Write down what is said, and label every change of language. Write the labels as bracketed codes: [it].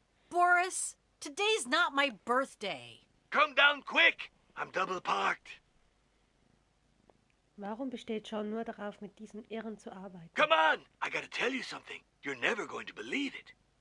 [en] Boris, today's not my birthday. Come down quick! I'm double parked. [de] Warum besteht John nur darauf, mit diesen Irren zu arbeiten? [en] Come on! I gotta tell you something. You're never going to believe it.